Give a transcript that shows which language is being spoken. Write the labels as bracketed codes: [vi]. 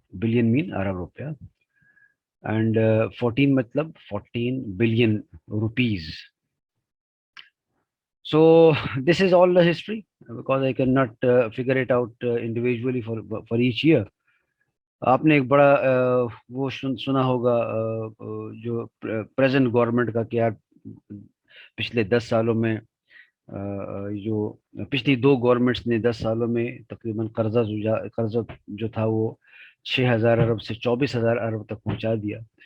[hi] Billion mean अरब रुपया, and 14 मतलब 14 billion rupees. [en] So this is all the history because I cannot figure it out individually for each year. [hi] आपने एक बड़ा वो सुना होगा जो प्रेजेंट गवर्नमेंट का, कि यार पिछले 10 सालों में जो पिछली दो गवर्नमेंट्स ने 10 सालों में तकरीबन कर्जा जो था वो 6,000 अरब से 24,000 अरब तक पहुंचा दिया.